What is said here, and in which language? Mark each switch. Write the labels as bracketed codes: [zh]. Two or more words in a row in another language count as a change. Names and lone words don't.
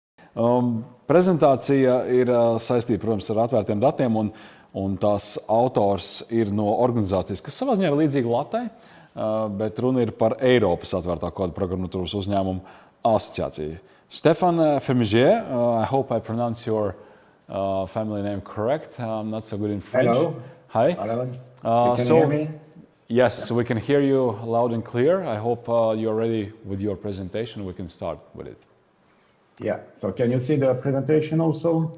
[lv] Prezentācija ir saistīta, protams, ar atvērtiem datiem, un tās autors ir no organizācijas, kas savā ziņā ir līdzīga LATai, bet runa ir par Eiropas atvērtā koda programmatūras uzņēmumu asociāciju. Stéfane Fermigier, [en] I hope I pronounce your family name correct. I'm not so good in French. Hello. Hi. Hello. You can hear me? Yes, we can hear you loud and clear. I hope you're ready with your presentation. We can start with it. Yeah. So can you see the presentation also?